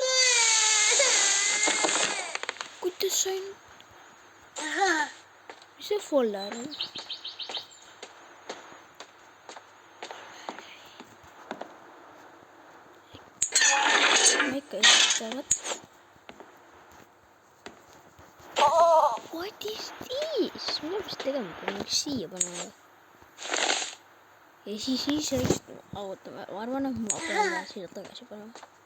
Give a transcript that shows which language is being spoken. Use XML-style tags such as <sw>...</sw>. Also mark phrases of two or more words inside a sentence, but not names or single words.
<et>Kuidas sain? Mis see foller on? Ma ikka esitavad.</et> <en>What is this?</en> <et>Mida peaks tegema? Pean siia panema. Ja siis istuma. Ootame. Ma arvan, et ma pean siia tagasi panema.</et>